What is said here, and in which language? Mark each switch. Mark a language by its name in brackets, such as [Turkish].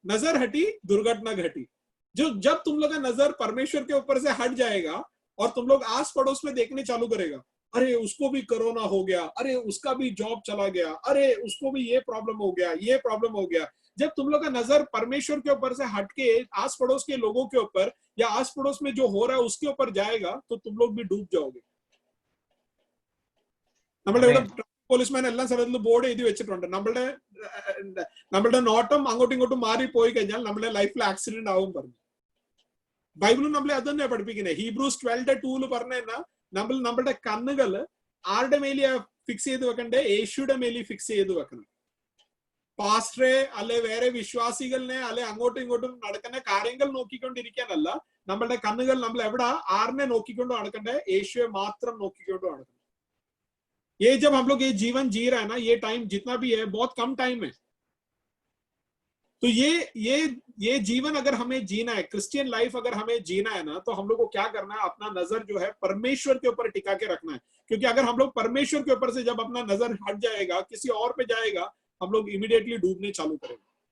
[Hindi] नजर हटी दुर्घटना घटी. जो जब तुम लोग का नजर परमेश्वर के ऊपर से हट जाएगा और तुम लोग आस पड़ोस में देखने चालू करेगा, अरे उसको भी कोरोना हो गया, अरे उसका भी जॉब चला गया, अरे उसको भी ये प्रॉब्लम हो गया, ये प्रॉब्लम हो गया. जब तुम लोग का नजर परमेश्वर के ऊपर से हटके आस पड़ोस के लोगों के ऊपर या आस पड़ोस में जो हो रहा है उसके ऊपर जाएगा, तो तुम लोग भी डूब जाओगे. [Malayalam] പോലീസ്മാൻ എല്ലാം സ്ഥലത്തും ബോർഡ് എഴുതി വെച്ചിട്ടുണ്ട്, നമ്മളുടെ നോട്ടം അങ്ങോട്ടും ഇങ്ങോട്ടും മാറി പോയി കഴിഞ്ഞാൽ നമ്മുടെ ലൈഫിൽ ആക്സിഡന്റ് ആവും പറഞ്ഞു. ബൈബിളും നമ്മളെ അത് തന്നെ പഠിപ്പിക്കുന്നത്. ഹീബ്രൂസ് 12:2 പറഞ്ഞാൽ നമ്മളുടെ കണ്ണുകള് ആരുടെ മേലെയാ ഫിക്സ് ചെയ്ത് വെക്കണ്ടേ? യേശുയുടെ മേലിൽ ഫിക്സ് ചെയ്ത് വെക്കണം. പാസ്റ്ററെ അല്ലെ വേറെ വിശ്വാസികളെ അല്ലെ അങ്ങോട്ടും ഇങ്ങോട്ടും നടക്കുന്ന കാര്യങ്ങൾ നോക്കിക്കൊണ്ടിരിക്കാനല്ല നമ്മളുടെ കണ്ണുകൾ നമ്മൾ എവിടെ ആറിനെ നോക്കിക്കൊണ്ട് നടക്കണ്ടേ? യേശുവെ മാത്രം നോക്കിക്കൊണ്ട് നടക്കണം. [Hindi] ये जब हम लोग ये जीवन जी रहा है ना, ये टाइम जितना भी है बहुत कम टाइम है. तो ये जीवन अगर हमें जीना है, क्रिश्चियन लाइफ अगर हमें जीना है ना, तो हम लोग को क्या करना है? अपना नजर जो है परमेश्वर के ऊपर टिका के रखना है. क्योंकि अगर हम लोग परमेश्वर के ऊपर से जब अपना नजर हट जाएगा, किसी और पे जाएगा, हम लोग इमीडिएटली डूबने चालू करेंगे.